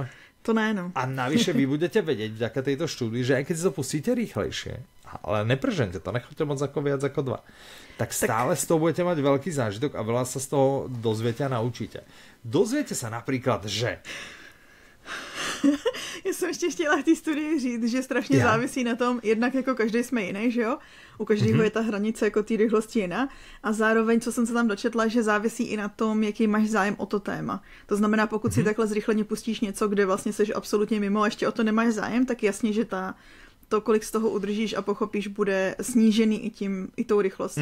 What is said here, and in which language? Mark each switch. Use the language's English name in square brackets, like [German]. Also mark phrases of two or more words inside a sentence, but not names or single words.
[Slovak] To ne, no. A navyše vy budete vedieť vďaka tejto štúdii, že aj keď si to pustíte rýchlejšie, ale nepržente to, nechoďte moc ako viac ako 2, tak stále z toho budete mať veľký zážitok a veľa sa z toho dozviete a naučíte. Dozviete sa napríklad, že [Czech] Já jsem ještě chtěla v té studii říct, že strašně závisí na tom, jednak jako každý jsme jiný, že jo? U každého je ta hranice jako té rychlosti jiná. A zároveň, co jsem se tam dočetla, že závisí i na tom, jaký máš zájem o to téma. To znamená, pokud si takhle zrychleně pustíš něco, kde vlastně seš absolutně mimo a ještě o to nemáš zájem, tak jasně, že to, kolik z toho udržíš a pochopíš, bude snížený i tou rychlostí.